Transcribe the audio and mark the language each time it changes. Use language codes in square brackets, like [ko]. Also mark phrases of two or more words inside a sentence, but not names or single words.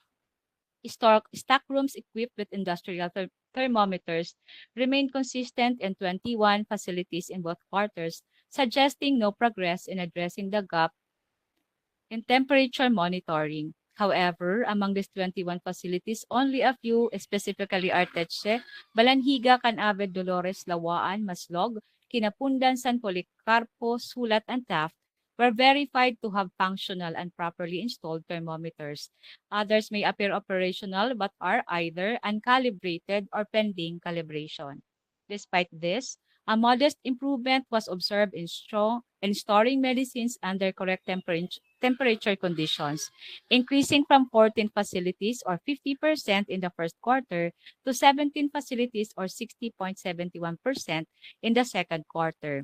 [en] Stock rooms equipped with industrial thermometers remain consistent in 21 facilities in both quarters, suggesting no progress in addressing the gap in temperature monitoring. However, among these 21 facilities, only a few, specifically Arteche, Balanhiga, Canaved, Dolores, Lawaan, Maslog, Kinapundan, San Policarpo, Sulat, and Taft, were verified to have functional and properly installed thermometers. Others may appear operational but are either uncalibrated or pending calibration. Despite this, a modest improvement was observed in storing medicines under correct temperature conditions, increasing from 14 facilities or 50% in the first quarter to 17 facilities or 60.71% in the second quarter.